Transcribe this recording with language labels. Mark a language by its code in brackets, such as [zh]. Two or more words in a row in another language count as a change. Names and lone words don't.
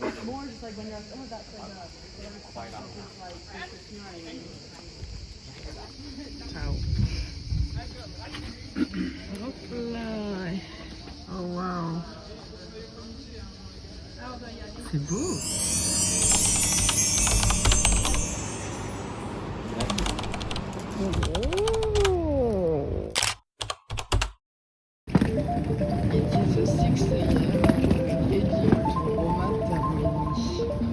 [it] Ciao. [fr] Hop là. Oh wow. C'est beau. [en] It is a 6 a.m. heading to Roma Termini.